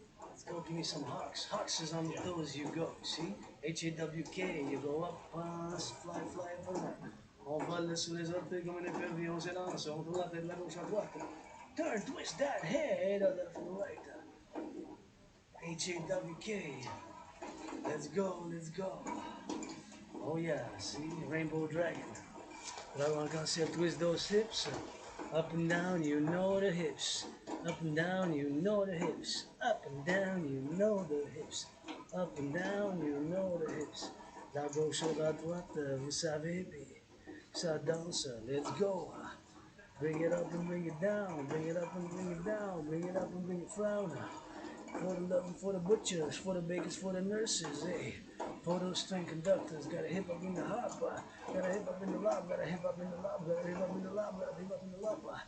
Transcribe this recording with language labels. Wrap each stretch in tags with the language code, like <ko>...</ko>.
<en>Let's go, give me some hawks. Hawks is on the toes, you go, see? H-A-W-K, you go up, fly up on that.</en> <fr>On vole sur les orteils comme un épervier, on s'élance, on tourne la tête de la gauche à droite.</fr> <en>Turn, twist that head, left and right. H-A-W-K. Let's go. Oh yeah, see, Rainbow Dragon. But I want to twist those hips. Up and down, you know the hips. Up and down, you know the hips. Up and down, you know the hips. Up and down, you know the hips.</en> <fr>La gauche ou la droite, vous savez, ça danse.</fr> <en>Let's go. Bring it up and bring it down. Bring it up and bring it down. Bring it up and bring it down. For the loving, for the butchers, for the bakers, for the nurses, hey. For those train conductors, got a hip up in the hop, got a hip up in the lob, got a hip up in the lob, got a hip up in the lob, got a hip up in the lob.</en>